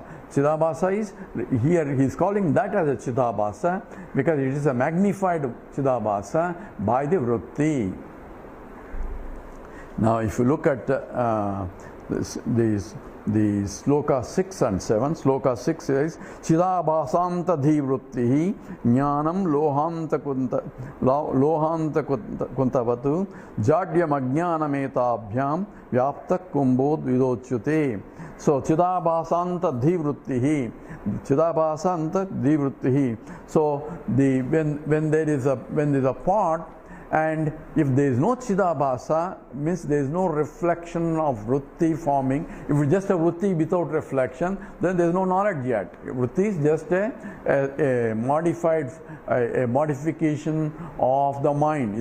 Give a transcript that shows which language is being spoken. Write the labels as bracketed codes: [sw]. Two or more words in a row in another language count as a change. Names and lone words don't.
[en] Chidabhasa is, here he is calling that as a Chidabhasa because it is a magnified Chidabhasa by the vritti. Now if you look at the sloka 6 and 7, sloka 6 says [sa] चिदाभासान्ता धीवृत्तिः ज्ञानं लोहान्त कुन्तवत् जाड्यम् अज्ञानं एताभ्यां व्याप्त कुम्भोद् विदोच्यते. So चिदाभासान्ता धीवृत्तिः, चिदाभासान्ता धीवृत्तिः. [en] So when there is a pot, and if there is no Chidabhasa, means there is no reflection of vritti forming. If it's just a vritti without reflection, then there is no knowledge yet. Vritti is just a modification of the mind.